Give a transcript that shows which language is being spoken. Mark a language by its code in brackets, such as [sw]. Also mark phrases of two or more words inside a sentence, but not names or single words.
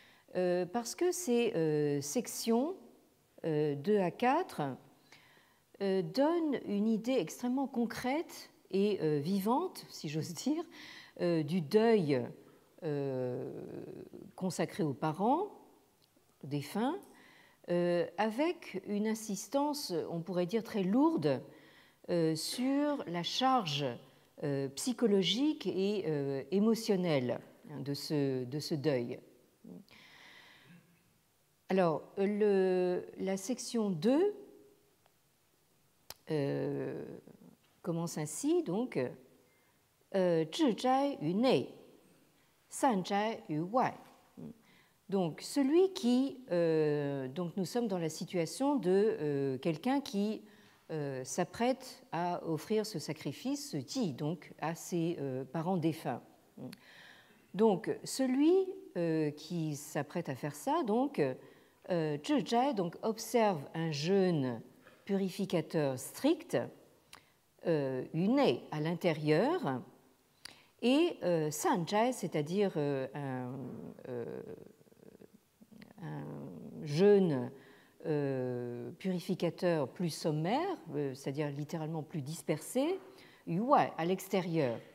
[fr] parce que ces sections 2 à 4 donnent une idée extrêmement concrète et vivante, si j'ose dire, du deuil consacré aux parents défunts, avec une insistance, on pourrait dire, très lourde sur la charge psychologique et émotionnelle de ce deuil. Alors, la section 2 commence ainsi, donc, [zh] 致斋于内，散斋于外. [fr] Donc, celui qui, donc nous sommes dans la situation de quelqu'un qui s'apprête à offrir ce sacrifice, ce ji, donc à ses parents défunts. Donc, celui qui s'apprête à faire ça, donc, zhizhai, donc observe un jeûne purificateur strict, yuné à l'intérieur, et sanjai, c'est-à-dire un jeûne purificateur plus sommaire, c'est-à-dire littéralement plus dispersé, yuai, à l'extérieur.